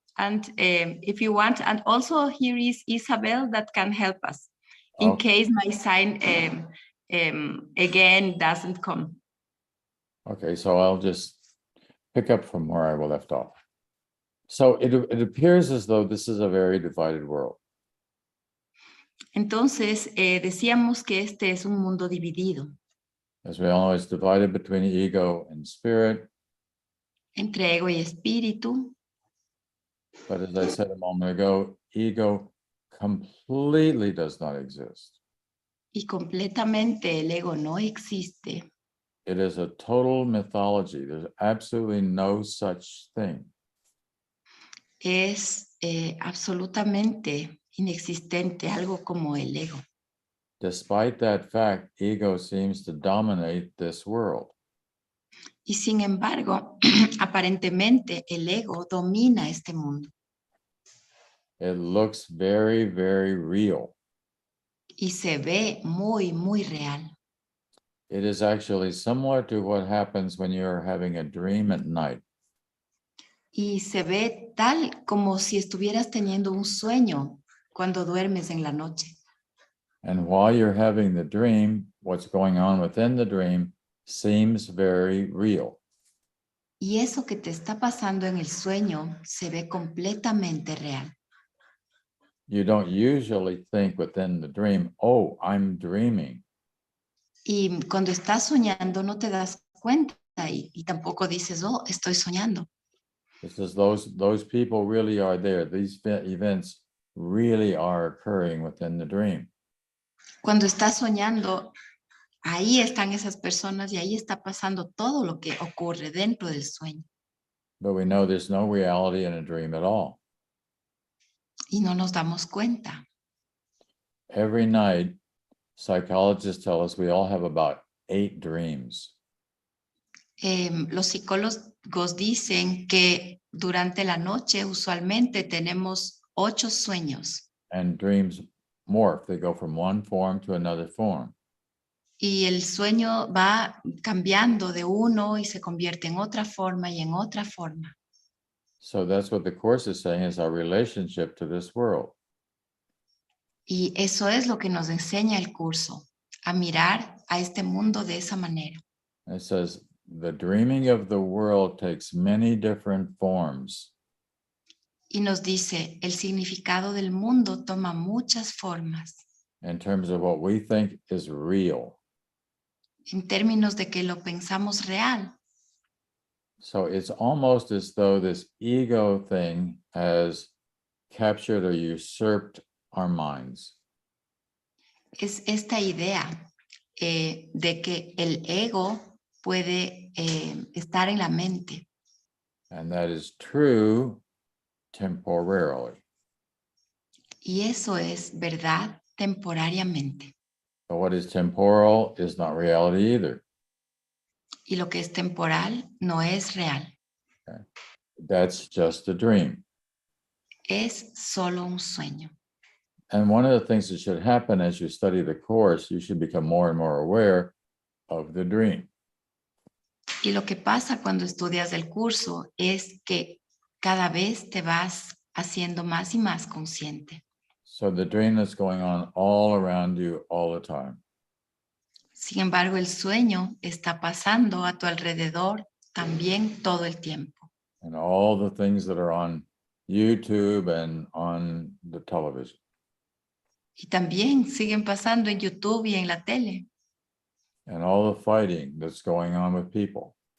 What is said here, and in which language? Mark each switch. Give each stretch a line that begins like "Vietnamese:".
English: And if you want, and also here is Isabel that can help us in case my sign again doesn't come. Okay, so I'll just pick up from where I left off. So it appears as though this is a very divided world.
Spanish: Entonces, decíamos que este es un mundo dividido.
English: As we all know, it's divided between ego and spirit.
Spanish: Entre ego y espíritu.
English: But as I said a moment ago, ego completely does not exist.
Spanish: Y completamente el ego no existe.
English: It is a total mythology. There's absolutely no such thing.
Spanish: Es absolutamente inexistente, algo como el ego.
English: Despite that fact, ego seems to dominate this world.
Spanish: Y sin embargo, aparentemente el ego domina este mundo.
English: It looks very, very real.
Spanish: Y se ve muy, muy real.
English: It is actually similar to what happens when you're having a dream at night.
Spanish: Y se ve tal como si estuvieras teniendo un sueño cuando duermes en la noche.
English: And while you're having the dream, what's going on within the dream seems very real.
Spanish: Y eso que te está pasando en el sueño se ve completamente real.
English: You don't usually think within the dream, oh, I'm dreaming.
Spanish: Y cuando estás soñando no te das cuenta y tampoco dices, oh, estoy soñando.
English: It's as those people really are there. These events really are occurring within the dream.
Spanish: Cuando estás soñando, ahí están esas personas y ahí está pasando todo lo que ocurre dentro del sueño.
English: But we know there's no reality in a dream at all.
Spanish: Y no nos damos cuenta.
English: Every night, psychologists tell us we all have about 8 dreams.
Spanish: Los psicólogos dicen que durante la noche usualmente tenemos 8 sueños.
English: And dreams morph. They go from one form to another form.
Spanish: Y el sueño va cambiando de uno y se convierte en otra forma y en otra forma.
English: So that's what the Course is saying is our relationship to this world.
Spanish: Y eso es lo que nos enseña el curso, a mirar a este mundo de esa manera.
English: It says the dreaming of the world takes many different forms.
Spanish: Y nos dice, el significado del mundo toma muchas formas.
English: In terms of what we think is real.
Spanish: En términos de que lo pensamos real.
English: So it's almost as though this ego thing has captured or usurped our minds.
Spanish: Es esta idea de que el ego puede estar en la mente.
English: And that is true temporarily.
Spanish: Y eso es verdad temporariamente.
English: But what is temporal is not reality either.
Spanish: Y lo que es temporal no es real.
English: That's just a dream.
Spanish: Es solo un sueño.
English: And one of the things that should happen as you study the course, you should become more and more aware of the dream.
Spanish: Y lo que pasa cuando estudias el curso es que cada vez te vas haciendo más y más consciente.
English: So the dream that's going on all around you all the time.
Spanish: Sin embargo, el sueño está pasando a tu alrededor también todo el tiempo.
English: And all the things that are on YouTube and on the television.
Spanish: Y también siguen pasando en YouTube y en la tele.
English: And all the fighting that's going on with people.